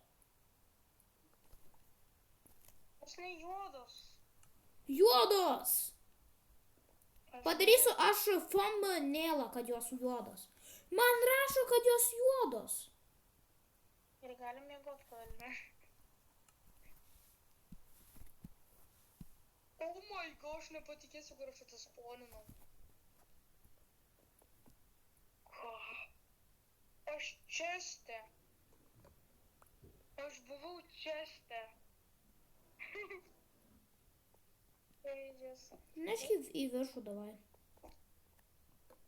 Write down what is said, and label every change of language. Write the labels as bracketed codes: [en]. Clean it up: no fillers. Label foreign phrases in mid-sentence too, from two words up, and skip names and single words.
[lt] Jos ne juodos. Juodos! Padarysiu aš thumbnailą, kad jos juodos. Man rašo, kad jos juodos. Ir galim mėgot kalbę. [en] Oh my god, [lt] aš nepatikėsiu, kur aš atsisponinau. Aš česte. Aš buvau česte. Neški į viršų, davai.